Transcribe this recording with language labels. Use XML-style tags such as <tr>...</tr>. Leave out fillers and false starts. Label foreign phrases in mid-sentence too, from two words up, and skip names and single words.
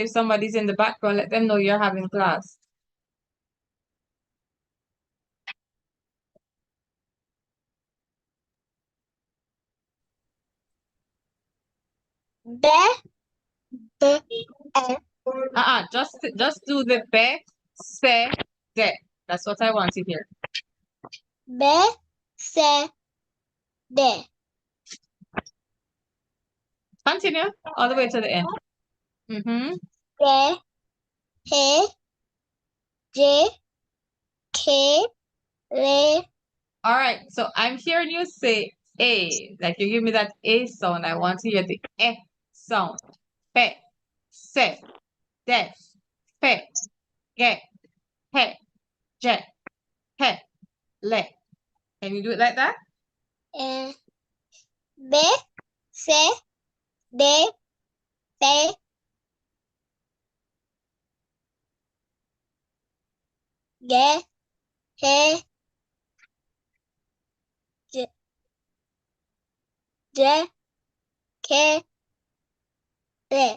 <en>If somebody's in the background, let them know you're having class. B, B, Just do the be, se, de. That's what I want to hear. B, C, D. Continue all the way to the end. Mm-hmm. J, H, J, K, L. All right, so I'm hearing you say A, like you give me that A sound. I want to hear the E sound. Pe, se, de, fe, ge, he, je, he, le. Can you do it like that? B, C, D, F, G, H, J, J, K, L.</en>